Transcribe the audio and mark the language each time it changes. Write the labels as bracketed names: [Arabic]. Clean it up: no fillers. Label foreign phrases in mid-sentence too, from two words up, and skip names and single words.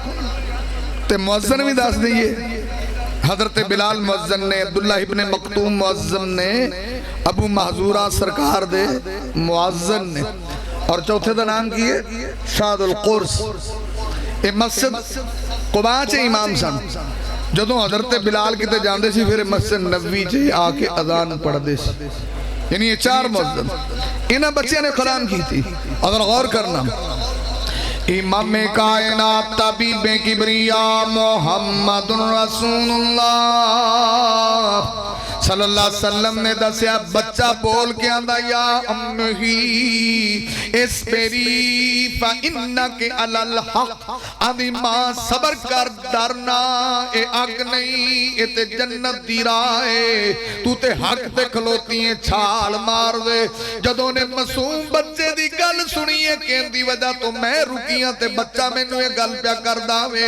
[Punjabi] تو مؤذن بھی دس دئیے، حضرت بلال مؤذن نے، عبداللہ ابن مکتوم مؤذن نے، ابو محذورہ سرکار دے مؤذن نے، اور چوتھے کا نام کی ہے سعد القرس. یہ مسجد قبا چ امام سن. جدوں حضرت بلال کتے جاندے سی فیر مسجد نبوی چ آکے اذان پڑھدے سی. یعنی یہ 4 مؤذن انہاں بچوں نے کلام کی تھی. اگر غور کرنا، امام کائنات طبیب کبریا [Arabic] محمد رسول الله صلى الله عليه وسلم [Punjabi] نے دسیا، بچہ بول کے آندا [Arabic] يا أمي اصبري فإنك على الحق. [Punjabi] آدی ماں صبر کر، ڈرنا اے اگ نہیں اے تے جنت دی راہ ہے، تو تے حق تے کھلوتی ہے، چھال مار دے. جدوں نے معصوم بچے دی گل سنی ہے کہندی وجہ تو میں رکیاں تے بچہ مینوں یہ گل پیا کردا وے.